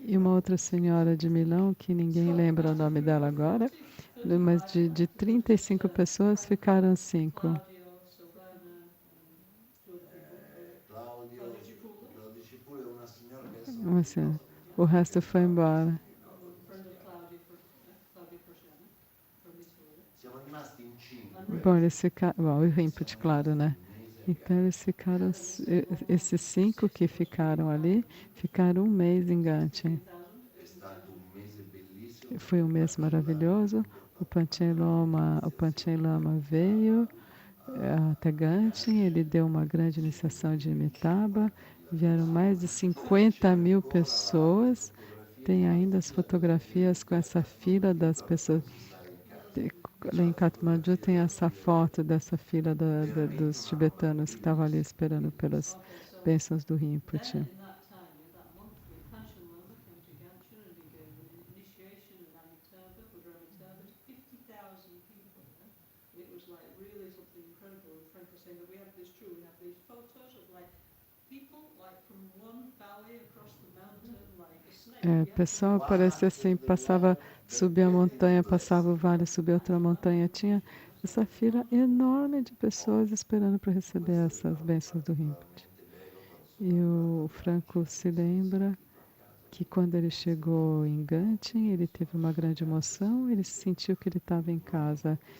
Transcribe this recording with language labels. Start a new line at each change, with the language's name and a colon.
Portuguese: e uma outra senhora de Milão, que ninguém lembra o nome dela agora, mas de 35 pessoas ficaram 5.
Italian: Claudio Cipullo e una signora che adesso
Portuguese: Assim, o resto foi embora.
Italian: siamo rimasti in 5.
Portuguese: Bom, eles ficaram. Bom, o Rinpoche, claro, né? Então eles ficaram. Esses 5 que ficaram ali, ficaram um mês em Ganchen.
Italian: È stato un mese bellissimo.
Portuguese: Foi um mês maravilhoso. O Panchen Lama veio até Ganchen, ele deu uma grande iniciação de Amitabha. Vieram mais de 50 mil pessoas. Tem ainda as fotografias com essa fila das pessoas. Lá em Kathmandu tem essa foto dessa fila dos tibetanos que estavam ali esperando pelas bênçãos do Rinpoche.
English: In that time, that monthly Panchen Lama came to Ganchen and he gave an initiation in Amitabha, Buddha Amitabha, to 50,000 people. It was like really something incredible. And Frank was saying that we have these photos of like people like from one valley across the mountain, like a snake.
Portuguese: O pessoal parece assim, passava subia a montanha, passava o vale, subia outra montanha. Tinha essa fila enorme de pessoas esperando para receber essas bênçãos do Rinpoche. E o Franco se lembra que quando ele chegou em Gantin, ele teve uma grande emoção, ele sentiu que ele estava em casa.